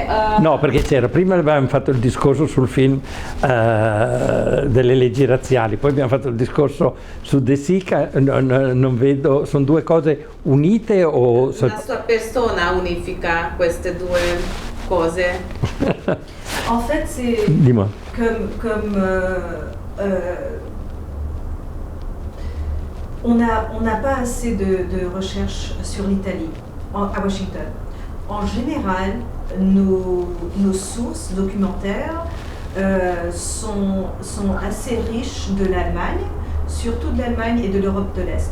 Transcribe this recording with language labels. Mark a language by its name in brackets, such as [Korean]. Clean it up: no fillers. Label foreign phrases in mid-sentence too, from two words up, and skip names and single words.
[Italian] no, perché prima avevamo fatto il discorso sul film delle leggi razziali, poi abbiamo fatto il discorso su De Sica, non vedo, sono due cose unite o... La sua persona unifica queste due cose. [French] En fait, c'est on n'a pas assez de recherches sur l'Italie à Washington. En général, nos sources documentaires sont assez riches de l'Allemagne, surtout de l'Allemagne et de l'Europe de l'Est.